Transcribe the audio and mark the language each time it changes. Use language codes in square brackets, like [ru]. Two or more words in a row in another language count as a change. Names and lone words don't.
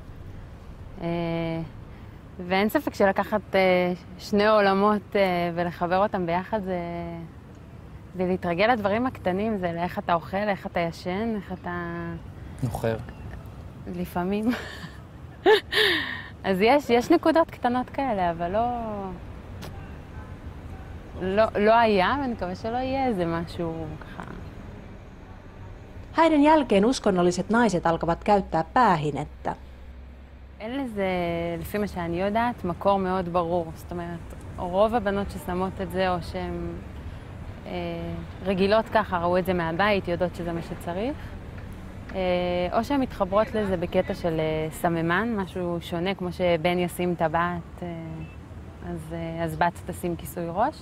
[he] ואין ספק שלקחת שני עולמות ולחבר אותם ביחד, זה להתרגל לדברים הקטנים, זה לאיך אתה אוכל, איך אתה ישן, איך אתה... נוחר. לפעמים. אז יש נקודות קטנות כאלה, אבל לא היה, ואני מקווה שלא יהיה איזה משהו ככה. [fi] Häiden jälkeen uskonnolliset naiset alkavat käyttää päähinettä. [he] אין לזה, לפי מה שאני יודעת, מקור מאוד ברור. זאת אומרת, רוב הבנות ששמות את זה, או שהן רגילות ככה, ראו את זה מהבית, יודעות שזה מה שצריך. או שהן מתחברות לזה בקטע של סממן, משהו שונה, כמו שבן ישים טבעת, אז בת תשים כיסוי ראש.